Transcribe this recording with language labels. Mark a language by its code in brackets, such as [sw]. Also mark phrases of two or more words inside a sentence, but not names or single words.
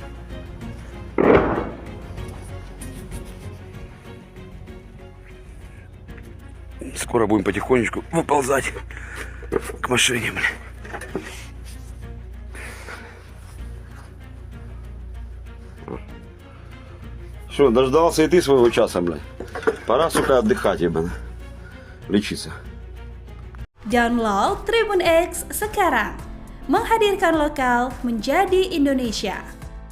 [ru] Скоро будем потихонечку выползать к машине, блядь. Что, дождался и ты своего часа, блядь? Пора, сука, отдыхать, ебано. Лечиться. [id] Download Tribun X sekarang. Menghadirkan lokal menjadi Indonesia.